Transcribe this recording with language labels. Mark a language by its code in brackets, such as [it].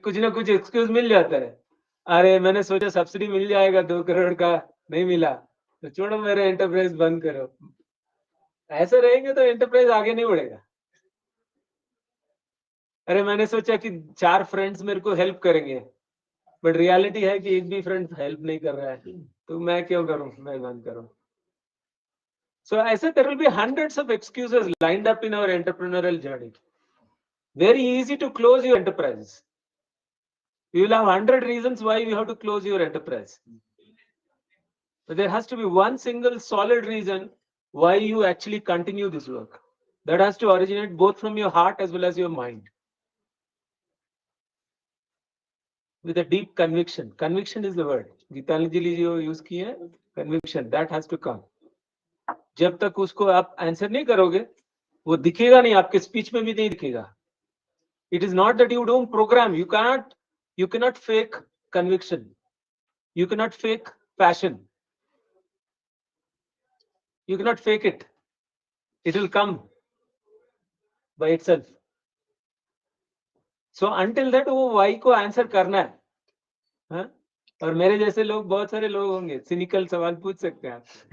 [hi] कुछ ना कुछ एक्सक्यूज मिल जाता है. अरे मैंने सोचा सब्सिडी मिल जाएगा 2 करोड़ का, नहीं मिला तो छोड़ो, मेरा एंटरप्राइज बंद करो. ऐसे रहेंगे तो एंटरप्राइज आगे नहीं बढ़ेगा. अरे मैंने सोचा कि 4 फ्रेंड्स मेरे को हेल्प करेंगे, बट रियलिटी है कि एक भी फ्रेंड हेल्प नहीं कर रहा है, तो मैं क्यों करूं, मैं बंद करूं. [en] So I said there will be hundreds of excuses lined up in our entrepreneurial journey. Very easy to close your enterprise. You will have 100 reasons why you have to close your enterprise. But there has to be one single solid reason why you actually continue this work. That has to originate both from your heart as well as your mind. With a deep conviction. Conviction is the word. Gitanjali ji [hi] जो use की है, [en] conviction, that has to come. [hi] जब तक उसको आप answer नहीं करोगे, वो दिखेगा नहीं, आपके स्पीच में भी नहीं दिखेगा. [en] It is not that you don't program. You cannot fake conviction. You cannot fake passion. You cannot fake it. It will come by itself. So until that [hi] वो why को answer करना है. हाँ? और मेरे जैसे लोग बहुत सारे लोग होंगे, cynical सवाल पूछ सकते हैं आप.